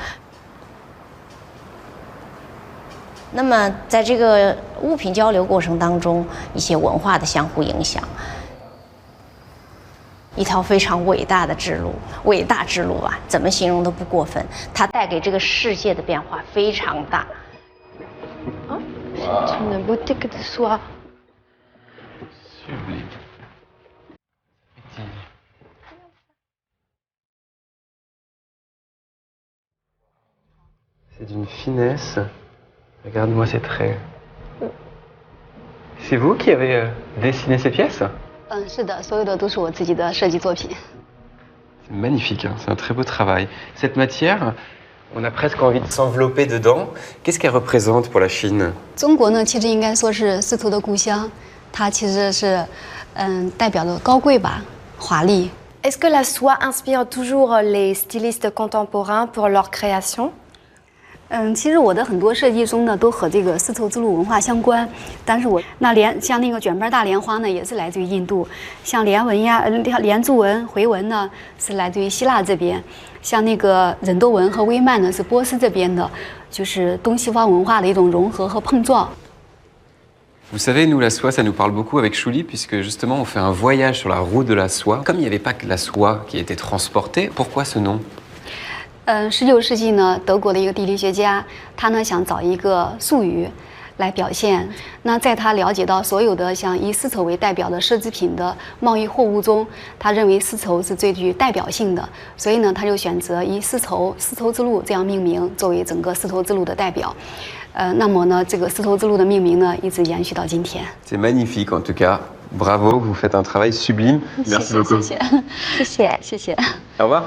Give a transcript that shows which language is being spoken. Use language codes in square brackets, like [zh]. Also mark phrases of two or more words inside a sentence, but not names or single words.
[zh] 那么在这个物品交流过程当中，一些文化的相互影响，一条非常伟大的之路，伟大之路啊，怎么形容都不过分。它带给这个世界的变化非常大。 [fr] C'est une boutique de soie. Sublime. C'est d'une finesse. Regarde-moi ces traits. C'est vous qui avez dessiné ces pièces? [zh] 是的，所有的都是我自己的设计作品。 [fr] Magnifique, hein, c'est un très beau travail. Cette matière, on a presque envie de s'envelopper dedans. Qu'est-ce qu'elle représente pour la Chine? [zh] 中国呢，其实应该说是丝绸的故乡，它其实是，代表着高贵吧，华丽。 [fr] Est-ce que la soie inspire toujours les stylistes contemporains pour leur création? [zh] 其实我的很多设计中呢，都和这个丝绸之路文化相关。但是像那个卷边大莲花呢，也是来自于印度；像莲纹呀、莲柱纹、回纹呢，是来自于希腊这边；像那个忍多纹和微幔呢，是波斯这边的，就是东西方文化的一种融合和碰撞。 [fr] Vous savez, nous, la soie, ça nous parle beaucoup avec Chouli, puisque justement, on fait un voyage sur la route de la soie. Comme il n'y avait pas que la soie qui était transportée, pourquoi ce nom? [zh] 19 世纪呢，德国的一个地理学家，他呢想找一个术语来表现。那在他了解到所有的像以丝绸为代表的奢侈品的贸易货物中，他认为丝绸是最具代表性的，所以呢，他就选择以丝绸之路这样命名，作为整个丝绸之路的代表。那么呢，这个丝绸之路的命名呢，一直延续到今天。 [fr] C'est magnifique, en tout cas. Bravo, vous faites un travail sublime. Merci beaucoup. [zh] 谢谢，谢谢。 [fr] Au revoir.